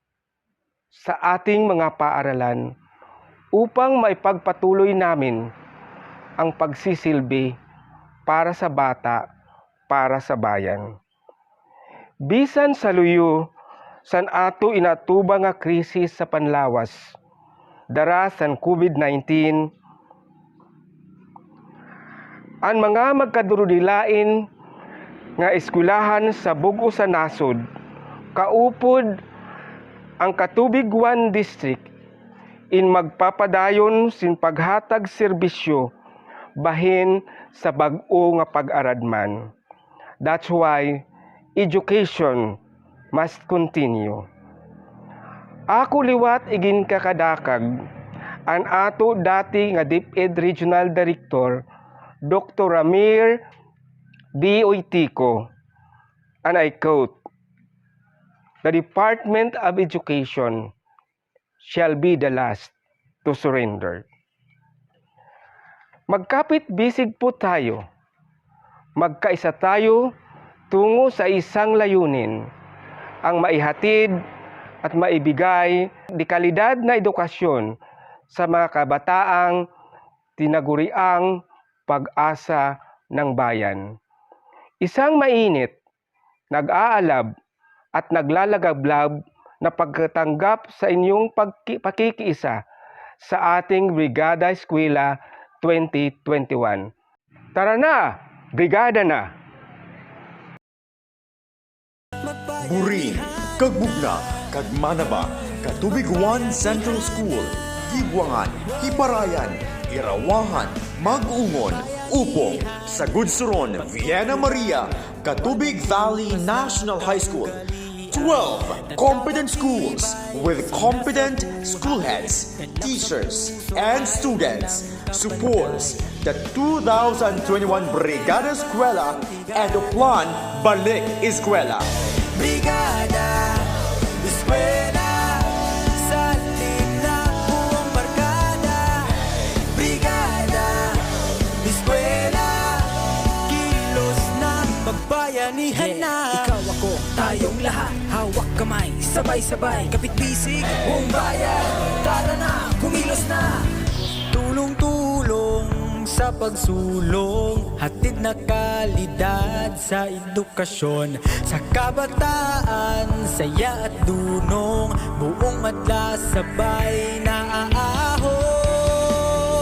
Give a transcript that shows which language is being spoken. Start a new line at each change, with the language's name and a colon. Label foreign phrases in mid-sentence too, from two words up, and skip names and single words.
Filipino: sa ating mga paaralan upang maipagpatuloy namin ang pagsisilbi para sa bata, para sa bayan.
Waray: Bisan sa luyo, san ato inatuba nga krisis sa panlawas, dara san COVID-19, ang mga magkadurudilain nga eskwelahan sa bug-o sa nasod, kaupod ang Catubig 1 District in magpapadayon sin paghatag serbisyo bahin sa bag-o nga pag-aradman.
English: That's why education must continue.
Waray: Ako liwat igin kakadakag an ato dati nga DepEd Regional Director Dr. Ramir D. Oitico,
English: and I quote, "The Department of Education shall be the last to surrender."
Filipino: Magkapit bisig po tayo, magkaisa tayo tungo sa isang layunin, ang maihatid at maibigay di kalidad na edukasyon sa mga kabataang tinaguriang pag-asa ng bayan. Isang mainit, nag-aalab at naglalagablab na pagtanggap sa inyong pakikiisa sa ating Brigada Eskwela 2021. Tara na! Brigada na! Burin, kagbugna, kagmanaba, Catubig 1 Central School, Higwangan, Hiparayan, Irawahan, Mag-ungon, Upong, Sagudsuron, Vienna Maria, Catubig Valley National High School.
English: 12 competent schools with competent school heads, teachers, and students supports the 2021 Brigada Eskwela and Oplan Balik Eskwela.
Filipino: Brigada Eskwela, salin na buong barkada. Brigada Eskwela, kilos na magbayanihan na. Ikaw ako, tayong lahat, hawak kamay, sabay-sabay, kapit bisig, buong bayan. Tara na, kumilos na. Tulong-tulong sa pagsulong, hatid na kalidad sa edukasyon, sa kabataan, saya at dunong, buong adla sabay na aahon.